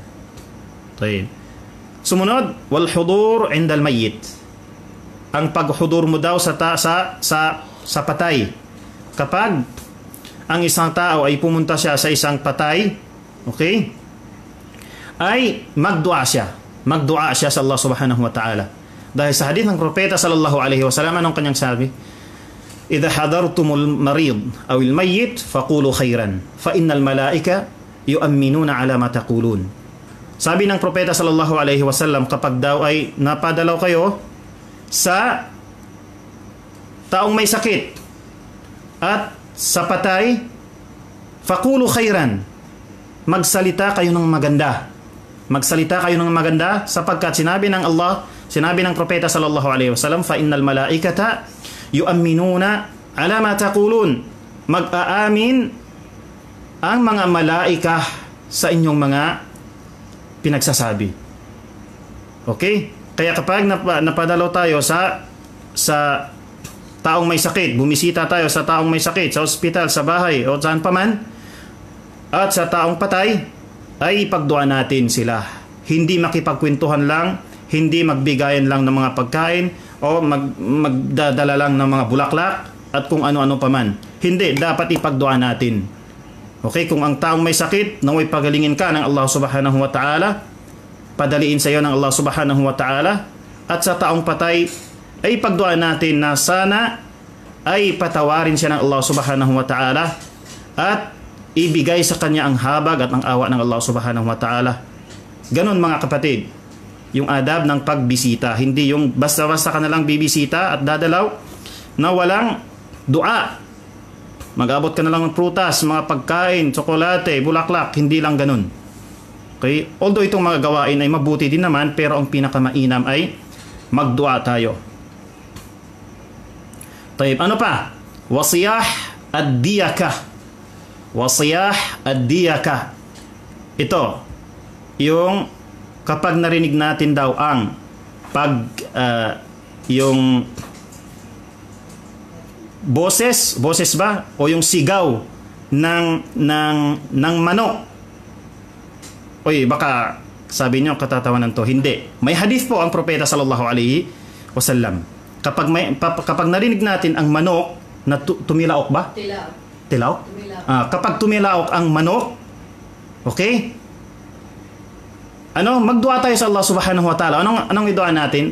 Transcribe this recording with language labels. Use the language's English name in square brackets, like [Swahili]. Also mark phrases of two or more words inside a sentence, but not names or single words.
[Filipino] Taib. Sumunod, [Arabic] والحضور عند الميت. [Filipino] Ang paghudur mo daw sa patay. Kapag ang isang tao ay pumunta siya sa isang patay, okay, ay magdua siya. Magdua siya sa Allah [Arabic] سبحانه وتعالى. [Filipino] Dahil sa hadith ng propeta [Arabic] صلى الله عليه وسلم, [Filipino] anong kanyang sabi? [Arabic] إذا حضرتم المريض أو الميت فقولوا خيرا فإن الملائكة يؤمنون على ما تقولون. [Filipino] Sabi ng propeta [Arabic] صلى الله عليه وسلم, [Filipino] kapag daw ay napadalaw kayo sa taong may sakit at sa patay, [Arabic] فقولوا خيرا, [Filipino] magsalita kayo ng maganda. Magsalita kayo ng maganda sapagkat sinabi ng Allah, sinabi ng propeta [Arabic] صلى الله عليه وسلم, فإن الملائكة يؤمنون على ما تقولون. [Filipino] Mag-aamin ang mga malaika sa inyong mga pinagsasabi. Okay? Kaya kapag napadalaw tayo sa taong may sakit, bumisita tayo sa taong may sakit, sa ospital, sa bahay, o saan pa man, at sa taong patay, ay ipagdua natin sila. Hindi makipagkwentuhan lang, hindi magbigayan lang ng mga pagkain, o magdadala lang ng mga bulaklak, at kung ano-ano pa man. Hindi, dapat ipagdua natin. Okay, kung ang taong may sakit, naway pagalingin ka ng Allah [Arabic] سبحانه وتعالى, [Filipino] padaliin sa iyo ng Allah [Arabic] سبحانه وتعالى, [Filipino] at sa taong patay, ay pagdua natin na sana ay patawarin siya ng Allah [Arabic] سبحانه وتعالى [Filipino] at ibigay sa kanya ang habag at ang awa ng Allah [Arabic] سبحانه وتعالى. [Filipino] Ganon mga kapatid, yung adab ng pagbisita, hindi yung basta-basta ka na lang bibisita at dadalaw na walang dua. Mag-abot ka na lang ng prutas, mga pagkain, tsokolate, bulaklak, hindi lang ganun. Okay? Although itong mga gawain ay mabuti din naman, pero ang pinakamainam ay magdua tayo. Taib, ano pa? [Arabic] وصياح الديكة. وصياح الديكة. [Filipino] Ito, yung kapag narinig natin daw ang yung boses ba o yung sigaw ng manok. Oy, baka sabi niyo katatawanan to. Hindi. May hadith po ang propeta [Arabic] صلى الله عليه وسلم. [Filipino] Kapag narinig natin ang manok na tumilaok ba? Tilaok? Kapag tumilaok ang manok, okay? Magdua tayo sa Allah [Arabic] سبحانه وتعالى. [Filipino] Anong idua natin?